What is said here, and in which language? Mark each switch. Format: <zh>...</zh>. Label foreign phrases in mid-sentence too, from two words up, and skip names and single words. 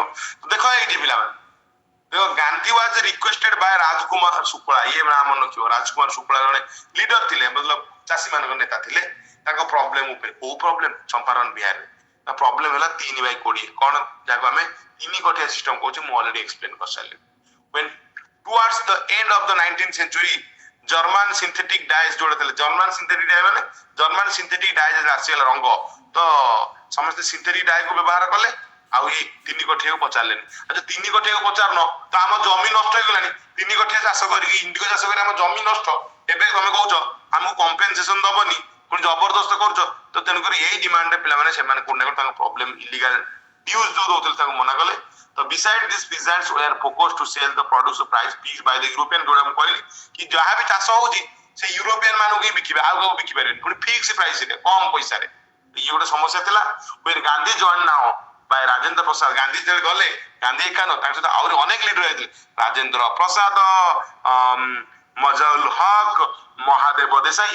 <or>ଦେଖ ଏଇଠି ପିଲାମାନେ, ଦେଖ</or> <en>Gandhi was requested by Rajkumar Shukla.</en> <or>ଇଏ ନାମ ମନେ ରଖିବ, ରାଜକୁମାର ଶୁକ୍ଳା ଜଣେ ଲିଡର ଥିଲେ, ମତଲବ ଚାଷୀ ମାନଙ୍କ ନେତା ଥିଲେ। ତାଙ୍କ ପ୍ରୋବ୍ଲେମ ଉପରେ, କୋଉ ପ୍ରୋବ୍ଲେମ? ଚମ୍ପାରନ ବିହାରରେ ତା ପ୍ରୋବ୍ଲେମ ହେଲା 3/20। କଣ ଯାହାକୁ ଆମେ ତିନି କଟିଆ ସିଷ୍ଟମ କହୁଛେ, ମୁଁ</or> <en>already explain</en> <or>କରିସାରିଲିଣି।</or> <en>when towards the end of the 19th century, German synthetic dyes</en> <or>ଯୋଉଟା ଥିଲେ,</or> <en>German synthetic dye</en> <or>ମାନେ</or> <en>German synthetic dye</en> <or>ଆସିଗଲା ରଙ୍ଗ, ତ ସମସ୍ତେ ସିନ୍ଥେଟିକ ଡାଏକୁ ବ୍ୟବହାର କଲେ। ଆଉ ଏଇ ତିନି କଠିଆକୁ ପଚାରିଲେନି। ଆଚ୍ଛା ତିନି କଠିଆକୁ ପଚାରୁନ ତ ଆମ ଜମି ନଷ୍ଟ ହେଇଗଲାଣି। ତିନି କଠିଆ ଚାଷ କରିକି ଇଣ୍ଡିଗୋ ଚାଷ କରି ଆମ ଜମି ନଷ୍ଟ, ଏବେ ତମେ କହୁଛ ଆମକୁ କମ୍ପେନସେସନ ଦବନି, ପୁଣି ଜବରଦସ୍ତ କରୁଛ। ତ ତେଣୁକରି ଏଇ ଡିମାଣ୍ଡରେ ପିଲାମାନେ ସେମାନେ କୋଉଠି ନା କୋଉଠି ତାଙ୍କ ପ୍ରୋବ୍ଲେମ</or> <en>illegal news</en> <or>ଯୋଉ ଦଉଥିଲେ ତାଙ୍କୁ ମନା କଲେ।</or> <en>ତ beside this peasants were focused to sell the produce price fixed by the European,</en> <or>ଯୋଉଟା ମୁଁ କହିଲି କି ଯାହା ବି ଚାଷ ହଉଛି ସେ ୟୁରୋପିଆନ ମାନଙ୍କୁ ହିଁ ବିକିବେ, ଆଉ କାହାକୁ ବିକି ପାରିବେନି, ପୁଣି ଫିକ୍ସ ପ୍ରାଇସରେ, କମ ପଇସାରେ। ଇଏ ଗୋଟେ ସମସ୍ୟା ଥିଲା।</or> <en>when Gandhi join now by Rajendra Prasad,</en> <or>ଗାନ୍ଧୀ ଯେତେବେଳେ ଗଲେ, ଗାନ୍ଧୀ ଏକା ନୁହଁ, ତାଙ୍କ ସହିତ ଆହୁରି ଅନେକ ଲିଡର ଯାଇଥିଲେ। ରାଜେନ୍ଦ୍ର ପ୍ରସାଦ, ମଜଉଲ ହକ, ମହାଦେବ ଦେଶାଇ।</or>